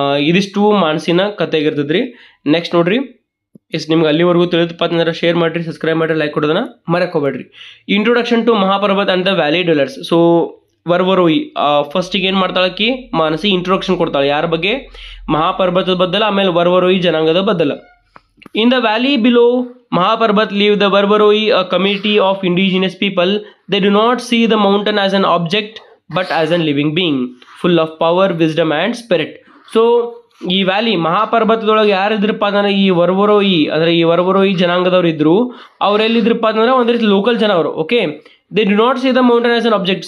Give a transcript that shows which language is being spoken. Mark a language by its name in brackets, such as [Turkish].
[Kannada] ಇದಿಷ್ಟು ಮಾನಸಿನ ಕತೆಗಿರ್ತೈತ್ರಿ. ನೆಕ್ಸ್ಟ್ ನೋಡ್ರಿ, ನಿಮ್ಗೆ ಅಲ್ಲಿವರೆಗೂ ತಿಳಿದಪ್ಪ ಅಂತಂದ್ರೆ ಶೇರ್ ಮಾಡಿರಿ, ಸಬ್ಸ್ಕ್ರೈಬ್ ಮಾಡಿರಿ, ಲೈಕ್ ಕೊಡೋದನ್ನ ಮರಕ್ಕೆ ಹೋಗ್ಬೇಡ್ರಿ. [English] Introduction to Mahaparvat and the valley dwellers. [Kannada] So ವರ್ವರೋಯಿ ಫಸ್ಟಿಗೆ ಏನು ಮಾಡ್ತಾಳಕಿ ಮಾನಸಿ ಇಂಟ್ರೊಡಕ್ಷನ್ ಕೊಡ್ತಾಳೆ. ಯಾರ ಬಗ್ಗೆ? ಮಹಾಪರ್ವತದ ಬದ್ದಲ, ಆಮೇಲೆ ವರ್ವರೋಯಿ ಜನಾಂಗದ ಬದ್ದಲ. [English] In the valley below Mahaparbat live the Varvaroi, a community of indigenous people. They do not see the mountain as an object but as a living being, full of power, wisdom and spirit. [Kannada] So ಈ valley ಮಹಾಪರ್ವತದೊಳಗೆ ಯಾರಿದ್ರಪ್ಪ ಅಂದ್ರೆ ಈ ವರ್ವರೋಯಿ ಅಂದ್ರೆ ಈ ವರ್ವರೋಯಿ ಜನಾಂಗದವ್ರು ಇದ್ರು. ಅವ್ರೆಲ್ಲಿದ್ರಪ್ಪ ಅಂತಂದ್ರೆ ಒಂದ್ ರೀತಿ local ಜನ ಅವರು, okay. [English] They do not see the mountain as an object.